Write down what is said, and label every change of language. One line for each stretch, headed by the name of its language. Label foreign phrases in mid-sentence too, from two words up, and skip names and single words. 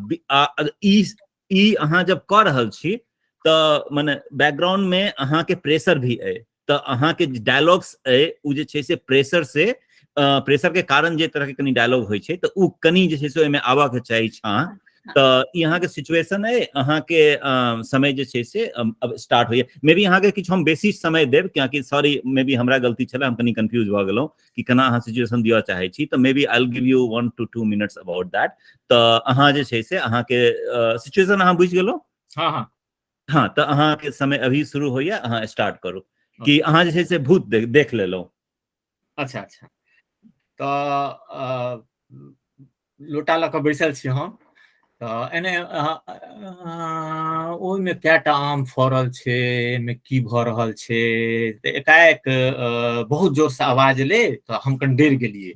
Maithili: ई अहाँ जब कऽ रहल छी तऽ माने बैकग्राउंड में अहाँके प्रेशर भी अइ, तऽ अहाँके डायलॉग्स अइ उ जे छै से प्रेशर के कारण जे तरह के कनी डायलॉग होइ छै, तऽ उ कनी जे छै से ओहिमे आबऽ के चाही छाँ। तऽ ई अहाँके सिचुएशन अइ, अहाँके समय जे छै से अब स्टार्ट होइए।
English: may be
Maithili: अहाँके किछु हम बेसी समय देब, कियाकि
English: sorry may be
Maithili: हमरा गलती छलै, हम कनी कंफ्यूज भऽ गेलहुँ कि केना अहाँ सिचुएशन दिअ चाहै छी, तऽ मे बी
English: I will give you 1 to 2 minutes about that.
Maithili: तऽ अहाँ जे छै से अहाँके सिचुएशन अहाँ बुझि गेलहुँ। हाँ, तऽ अहाँके समय अभी शुरू होइए, अहाँ स्टार्ट करू कि अहाँ जे छै से भूत देख लेलहुँ। अच्छा अच्छा, तऽ लोटा लऽ कऽ बैसल छी हम, तऽ एने ओहिमे कएटा आम फड़ल छै, एहिमे की भऽ रहल छै, तऽ एकाएक बहुत जोरसँ आवाज एलै, तऽ हम कनि डरि गेलियै।